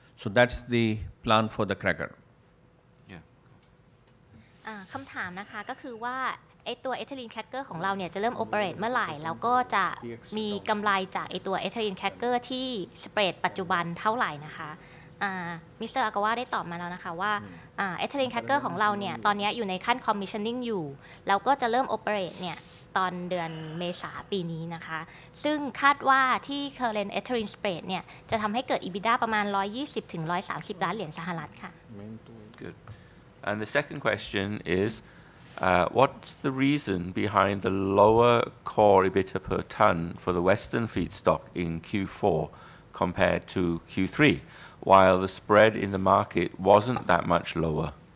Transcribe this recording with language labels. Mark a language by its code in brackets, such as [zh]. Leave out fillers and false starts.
[en] So that's the plan for the cracker. Yeah. [th] คำถามนะคะก็คือว่าไอตัวเอทิลีนแคคเกอร์ของเราเนี่ยจะเริ่มโอเปเรตเมื่อไหร่แล้วก็จะมีกำไรจากไอตัวเอทิลีนแคคเกอร์ที่สเปรดปัจจุบันเท่าไหร่นะคะมิสเตอร์อากาวะได้ตอบมาแล้วนะคะว่าเอทิลีนแคคเกอร์ของเราเนี่ยตอนนี้อยู่ในขั้นคอมมิชชั่นนิ่งอยู่แล้วก็จะเริ่มโอเปเรตเนี่ยตอนเดือนเมษาปีนี้นะคะซึ่งคาดว่าที่ current ethylene spread เนี่ยจะทำให้เกิด EBITDA ประมาณ120 ถึง 130 ล้านเหรียญสหรัฐค่ะ [en] Good. And the second question is, what's the reason behind the lower core EBITDA per ton for the Western feedstock in Q4 compared to Q3, while the spread in the market wasn't that much lower?